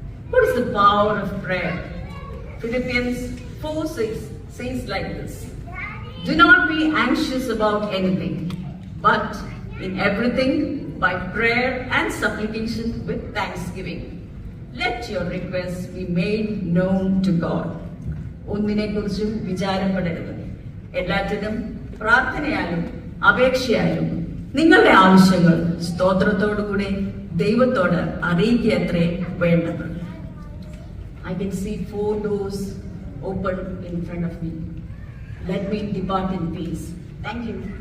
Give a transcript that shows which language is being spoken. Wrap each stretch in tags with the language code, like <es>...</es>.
<en>What is the power of prayer? Philippians 4:6 says like this: do not be anxious about anything, but in everything, by prayer and supplication with thanksgiving, let your requests be made known to God.</en> <ml>ഒന്നിനെക്കുറിച്ചും വിചാരപ്പെടരുത്. എല്ലാറ്റിനും പ്രാർത്ഥനയാലും അപേക്ഷയാലും നിങ്ങളുടെ ആവശ്യങ്ങൾ സ്തോത്രത്തോടുകൂടി ദൈവത്തോട് അറിയിക്കത്രേ വേണ്ടത്.</ml> <en>I can see 4 doors open in front of me. Let me depart in peace. Thank you.</en>